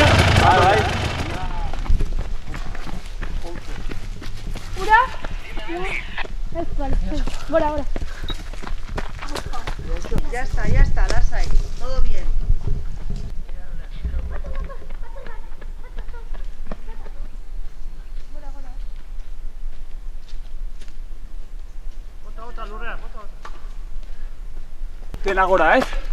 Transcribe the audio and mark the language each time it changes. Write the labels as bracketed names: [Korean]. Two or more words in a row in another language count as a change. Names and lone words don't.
[Basque] Bai. Ura? Ez, vale. Bora. [Spanish] Ya está, lasai. Todo bien. [Basque] Bota, lurrean, bota. Dena gora, ez?